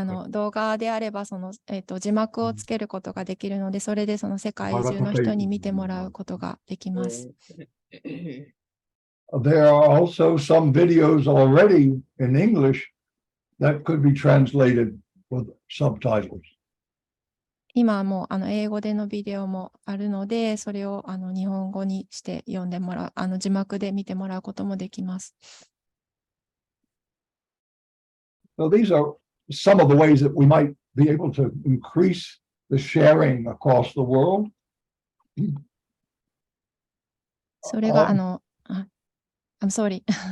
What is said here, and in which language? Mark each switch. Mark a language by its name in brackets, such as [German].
[Japanese] 動画であれば字幕をつけることができるので、それで世界中の人に見てもらうことができます。 [English] There are also some videos already in English that could be translated with subtitles. [Japanese] 今も英語でのビデオもあるので、それを日本語にして読んでもらう、字幕で見てもらうこともできます。 [English] So these are some of the ways that we might be able to increase the sharing across the world. [Japanese] それが [English] I'm sorry.